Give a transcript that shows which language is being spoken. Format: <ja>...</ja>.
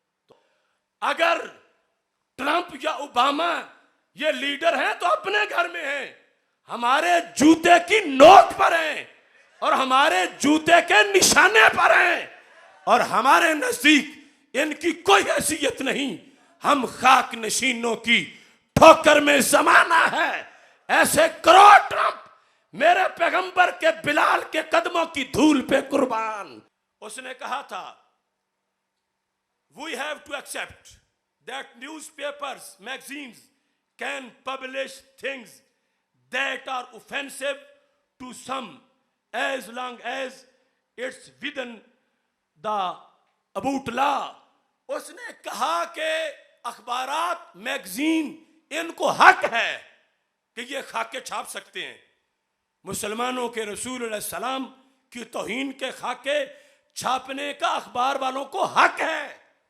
<hi>तो अगर ट्रंप या ओबामा ये लीडर हैं तो अपने घर में हैं, हमारे जूते की नोक पर हैं और हमारे जूते के निशाने पर हैं और हमारे नजदीक इनकी कोई हैसियत नहीं। हम खाक नशीनों की ठोकर में जमाना है, ऐसे करोड़ ट्रंप मेरे पैगंबर के बिलाल के कदमों की धूल पे कुर्बान। उसने कहा था,</hi> <en>we have to accept that newspapers, magazines can publish things that are offensive to some as long as it's within the about law।</en> <hi>उसने कहा कि अखबारात, मैगजीन, इनको हक है कि ये खाके छाप सकते हैं। मुसलमानों के रसूल अलैहि सलाम की तौहीन के खाके छापने का अखबार वालों को हक है।</hi>